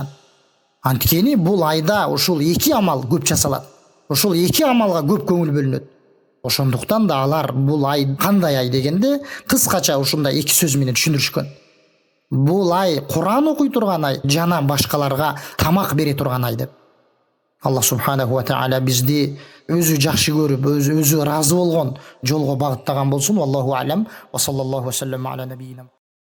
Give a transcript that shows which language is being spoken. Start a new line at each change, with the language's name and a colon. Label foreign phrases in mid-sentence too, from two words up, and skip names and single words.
Kyrgyz: Анткени бул айда ушул эки амал көп жасалат. Ушул эки амалга көп көңүл бөлүнөт. Ошондуктан да алар бул ай кандай ай дегенде кыскача ушундай эки сөз менен түшүндүрүшкөн. Бул ай Куран окуй турган ай, жана башкаларга тамак бере турган ай деп. Аллах
Arabic: سبحانه وتعالى
Kyrgyz: бизди өзү жакшы көрүп, өзү ыраазы болгон жолго багыттаган болсун.
Arabic: الله أعلم. وصلى الله وسلم على نبينا.